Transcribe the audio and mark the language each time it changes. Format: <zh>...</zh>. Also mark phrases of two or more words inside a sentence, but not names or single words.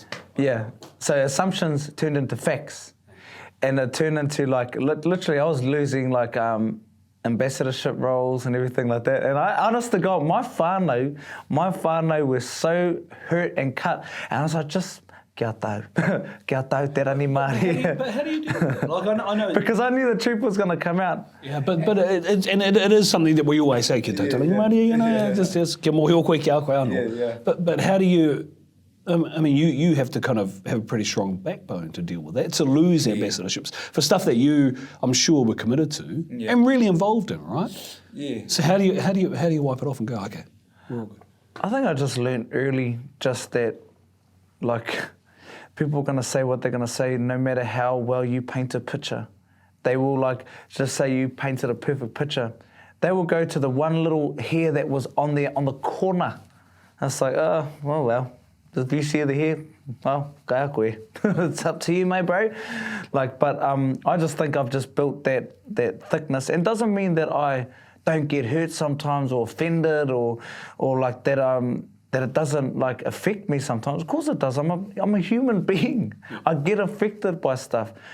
<en>Yeah. So assumptions turned into facts. And it turned into literally I was losing ambassadorship roles and everything like that. And I, honest to God, my whānau were so hurt and cut. And I was like, just...</en> <mi>Kia tau, te rani Māori.</mi> <en>But how do you do that? Like, I know... Because I knew the truth was going to come out. Yeah, but it is something that we always say,</en> <mi>kia tau te rani Māori, just kia mohi o koe ki a koe anō.</mi> <en>But how do you... I mean, you have to kind of have a pretty strong backbone to deal with that, to lose ambassadorships for stuff that you, I'm sure, were committed to and really involved in, right? Yeah. So how do you wipe it off and go, okay, we're all good? I think I just learned early just that, people are going to say what they're going to say no matter how well you paint a picture. They will just say you painted a perfect picture. They will go to the one little hair that was on the corner. And it's like, well, if you see the hair, well,</en> <mi>kai a koe.</mi> <en>It's up to you, mate, bro. But I just think I've just built that thickness. And it doesn't mean that I don't get hurt sometimes or offended or that it doesn't affect me sometimes. Of course it does. I'm a human being. I get affected by stuff.</en>